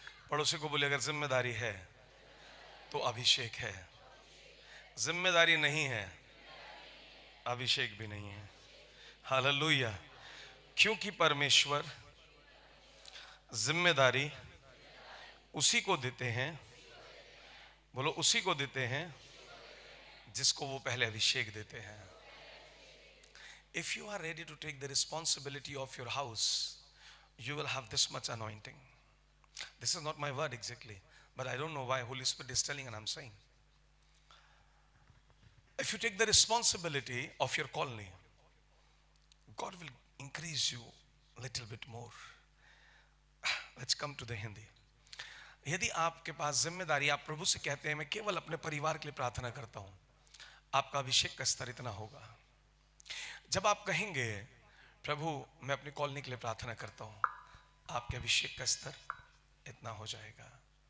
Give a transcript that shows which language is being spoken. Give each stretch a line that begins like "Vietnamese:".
Hindi: पड़ोसी को बोले अगर जिम्मेदारी है तो अभिषेक है, जिम्मेदारी नहीं है अभिषेक भी नहीं है। हालेलुया। क्योंकि परमेश्वर जिम्मेदारी उसी को देते हैं, बोलो उसी को देते हैं जिसको वो पहले अभिषेक देते हैं।
English: If you are ready to take the responsibility of your house, you will have this much anointing. This is not my word exactly, but I don't know why Holy Spirit is telling and I'm saying. If you take the responsibility of your colony, God will increase you a little bit more. Let's come to the Hindi.
Hindi: यदि आपके पास जिम्मेदारी, आप प्रभु से कहते हैं मैं केवल अपने परिवार के लिए प्रार्थना करता हूं, आपका अभिषेक का स्तर इतना होगा। जब आप कहेंगे प्रभु मैं अपनी कॉलोनी के लिए प्रार्थना करता हूं, आपके अभिषेक का स्तर इतना हो जाएगा।